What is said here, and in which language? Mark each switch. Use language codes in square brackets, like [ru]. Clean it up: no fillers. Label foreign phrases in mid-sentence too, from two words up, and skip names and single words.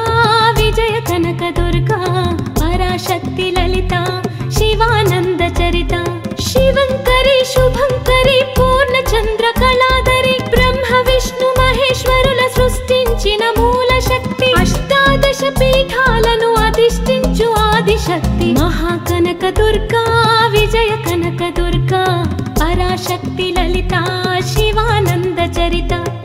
[sa] विजय कनक दुर्गा पराशक्ति ललिता शिवानंद चरिता शिवंकरी शुभंकरी पूर्णचंद्र कलाधरी ब्रह्म विष्णु महेश्वरुల [te] సృష్టించిన మూల శక్తి అష్టాదశ పీఠాలను అధిష్ఠించు ఆది శక్తి [sa] महाकनक दुर्गा विजय कनक दुर्गा पराशक्ति ललिता शिवानंद चरिता